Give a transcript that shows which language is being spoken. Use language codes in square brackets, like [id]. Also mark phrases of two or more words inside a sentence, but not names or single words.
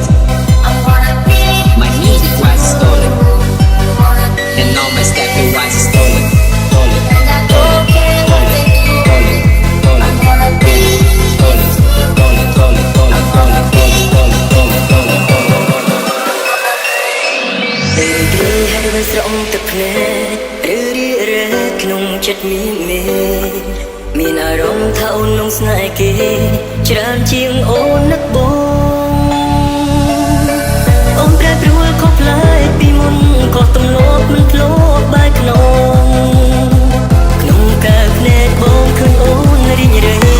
[en] I'm gonna be. My music was stolen. Gonna be. And all my stuff it was stolen. Stolen. And I don't care what they do. Stolen. Stolen. I'm gonna be. Stolen. Stolen. Stolen. Stolen. Stolen. Stolen. Stolen. Stolen. Stolen. [km] ពេលគេហើយមិនស្រងទឹកភ្នែកឬរីរែកក្នុងចិត្តមានអារម្មណ៍ថាអូននឹងស្នេហ៍គេច្រើនជាងអូននឹកបងអូនប្រែប្រួលខុសប្លែកពីមុនក៏ទំលាប់មិនធ្លាប់បែកក្នុងកាលភ្នែកបងឃើញអូនរីងរៃ